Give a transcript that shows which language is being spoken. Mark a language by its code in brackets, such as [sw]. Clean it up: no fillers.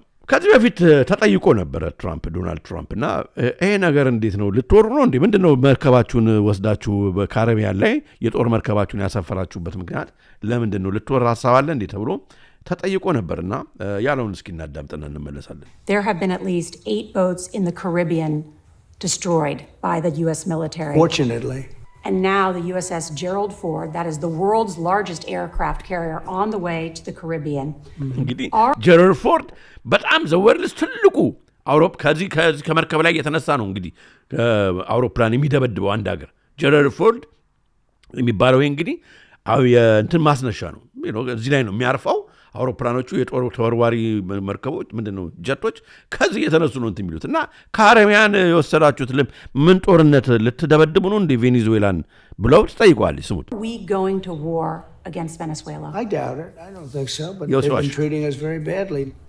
[am] ከዚህ በፊት ተጠይቆ ነበር ዶናልድ ትራምፕ እና ይሄ ነገር እንዴት ነው ልትወሩ ነው እንዴ ምንድነው መርከባችሁን ወስዳችሁ በካሪቢያን ላይ የጦር መርከባችሁን ያሰፈራችሁበት ምክንያት ለምንድነው ልትወራ ሐሳብ አለ እንዴ ተብሎ ተጠይቆ ነበርና ያለውን እስኪ እናዳምጥና እንመለሳለን [en] There have been at least 8 boats in the Caribbean destroyed by the U.S. military. Fortunately. And now the USS Gerald Ford, that is the world's largest aircraft carrier, on the way to the Caribbean. [am] Gerald Ford, በጣም [en] the world's [am] ትልቁ አውሮፕ ከዚህ ከመርከብ ላይ የተነሳ ነው እንግዲህ አውሮፕላን የሚደበድበው አንድ ሀገር Gerald Ford የሚባለው እንግዲህ እንትን ማስነሻ ነው እዚህ ላይ ነው የሚያርፈው አውሮፕላኖቹ የጦር ተወርዋሪ መርከቦች ምንድነው ጀቶች ከዚህ የተነሱ ነው እንትን የሚሉት እና ካሪቢያን የወሰዳችሁት ምን ጦርነት ልትደበድቡ ነው እንደ ቬኔዙዌላን ብለው ተጠይቋል ስሙት [en] We going to war against Venezuela? I doubt it. I don't think so, but they've been treating us very badly.